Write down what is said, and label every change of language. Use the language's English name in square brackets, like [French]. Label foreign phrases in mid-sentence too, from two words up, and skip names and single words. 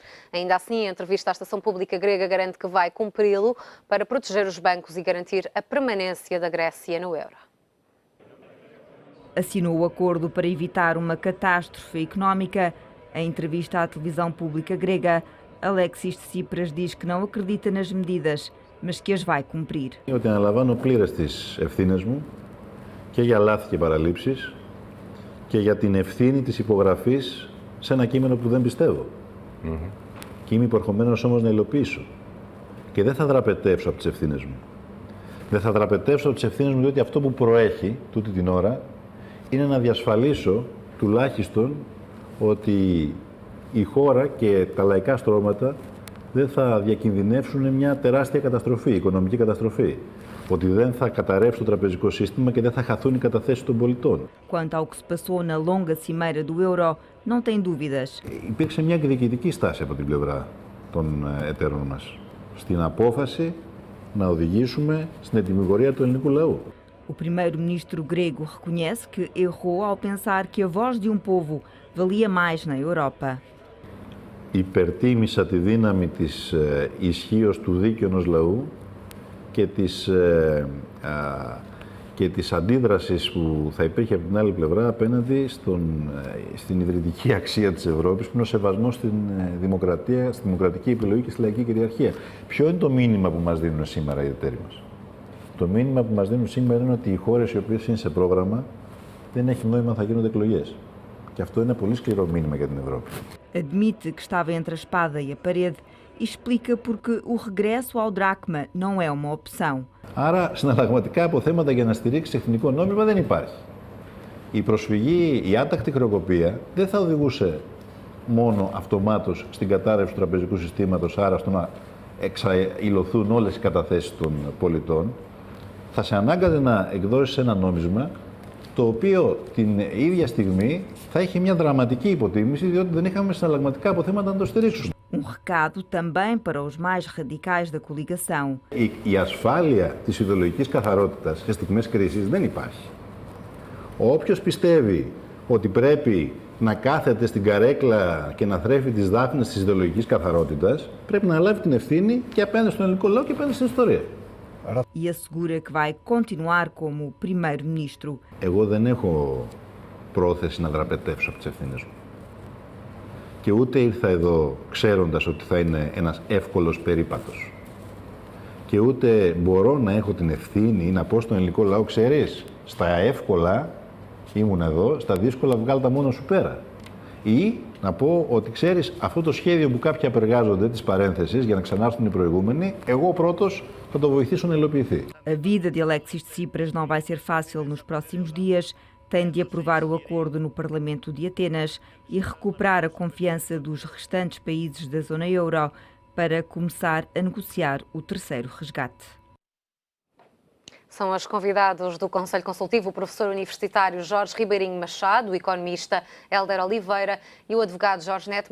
[Portuguese] Ainda assim, em entrevista à estação pública grega, garante que vai cumpri-lo para proteger os bancos e garantir a permanência da Grécia no euro. Assinou o acordo para evitar uma catástrofe económica. Em entrevista à televisão pública grega, Alexis Tsipras diz que não acredita nas medidas, mas que as vai cumprir. [Greek] Ότι αναλαμβάνω πλήρες τις ευθύνες μου και για λάθη και παραλήψεις και για την ευθύνη της υπογραφής σε ένα κείμενο που δεν πιστεύω. Και είμαι υποχρεωμένος όμως να υλοποιήσω. Και δεν θα δραπετεύσω από τις ευθύνες μου. Δεν θα δραπετεύσω από τις ευθύνες μου, διότι αυτό που προέχει τούτη την ώρα είναι να διασφαλίσω τουλάχιστον ότι η χώρα και τα λαϊκά στρώματα δεν θα διακινδυνεύσουν μια τεράστια καταστροφή, οικονομική καταστροφή. Ότι δεν θα καταρρεύσει το τραπεζικό σύστημα και δεν θα χαθούν οι καταθέσεις των πολιτών. [Portuguese] Quanto ao que se passou na longa cimeira do euro, não tem dúvidas. [Greek] Υπήρξε μια εκδικητική στάση από την πλευρά των εταίρων μας στην απόφαση να οδηγήσουμε στην ετυμηγορία του ελληνικού λαού. [Portuguese] O primeiro-ministro grego reconhece que errou ao pensar que a voz de um povo valia mais na Europa. [Greek] Υπερτίμησα τη δύναμη της ισχύως του δίκαιου ενός λαού και της αντίδρασης που θα υπήρχε από την άλλη πλευρά απέναντι στην ιδρυτική αξία της Ευρώπης, που είναι ο σεβασμός στην δημοκρατία, στη δημοκρατική επιλογή και στη λαϊκή κυριαρχία. Ποιο είναι το μήνυμα που μας δίνουν σήμερα οι εταίροι μας? Το μήνυμα που μας δίνουν σήμερα είναι ότι οι χώρες οι οποίες είναι σε πρόγραμμα δεν έχει νόημα θα γίνονται εκλογές. Και αυτό είναι πολύ σκληρό μήνυμα για την Ευρώπη. [Portuguese] Admite que estava entre a espada e a parede e explica porque o regresso ao dracma não é uma opção. [Greek] Άρα, συναλλαγματικά αποθέματα για να στηρίξει εθνικό νόμισμα δεν υπάρχει. Η προσφυγή, η άτακτη χρεοκοπία δεν θα οδηγούσε μόνο αυτομάτως στην κατάρρευση του τραπεζικού συστήματος, άρα στο να εξαηλωθούν όλες οι καταθέσεις των πολιτών. Θα σε ανάγκαζε να εκδώσεις ένα νόμισμα το οποίο την ίδια στιγμή θα έχει μια δραματική υποτίμηση, διότι δεν είχαμε συναλλαγματικά αποθέματα να το στηρίξουν. [Portuguese] Recado também para os mais radicais da coligação. [Greek] Η ασφάλεια της ιδεολογικής καθαρότητας σε στιγμές κρίσης δεν υπάρχει. Όποιος πιστεύει ότι πρέπει να κάθεται στην καρέκλα και να θρέφει τις δάφνες της ιδεολογικής καθαρότητας, πρέπει να λάβει την ευθύνη και απέναντι στον ελληνικό λαό και απέναντι στην ιστορία. [Portuguese] E assegura que vai continuar como primeiro-ministro. [Greek] Εγώ δεν έχω πρόθεση να δραπετεύσω από τις ευθύνες μου. Και ούτε ήρθα εδώ ξέροντας ότι θα είναι ένας εύκολος περίπατος. Και ούτε μπορώ να έχω την ευθύνη ή να πω στον ελληνικό λαό, ξέρεις, στα εύκολα ήμουν εδώ, στα δύσκολα βγάλ' τα μόνο σου πέρα. Ή να πω ότι ξέρεις, αυτό το σχέδιο που κάποιοι απεργάζονται της παρένθεσης για να ξανάρθουν οι προηγούμενοι, εγώ πρώτος θα το βοηθήσω να υλοποιηθεί. [Portuguese] A vida de Alexis Tsipras não vai ser fácil nos próximos dias. Tem de aprovar o acordo no Parlamento de Atenas e recuperar a confiança dos restantes países da zona euro para começar a negociar o terceiro resgate. São os convidados do Conselho Consultivo o professor universitário Jorge Ribeirinho Machado, o economista Hélder Oliveira e o advogado Jorge Neto.